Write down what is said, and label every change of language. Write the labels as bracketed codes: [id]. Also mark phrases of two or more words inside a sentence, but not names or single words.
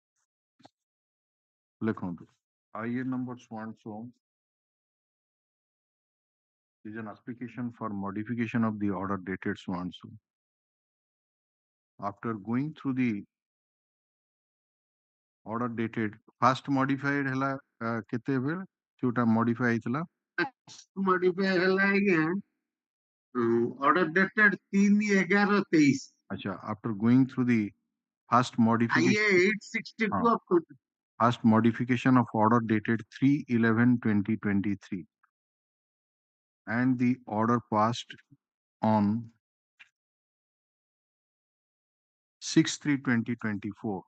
[en] लिखो IA number so and so is an application for modification of the order dated so and so. After going through the order dated, first modified [or] ହେଲା କେତେ ବେଳ ଜୋଟା modify ହେଇଥିଲା [en] modify hela again order dated 3/11/23. Acha, after going through the first modification, IA 862 of 20. first modification of order dated 3/11/2023, and the order passed on 6/3/2024.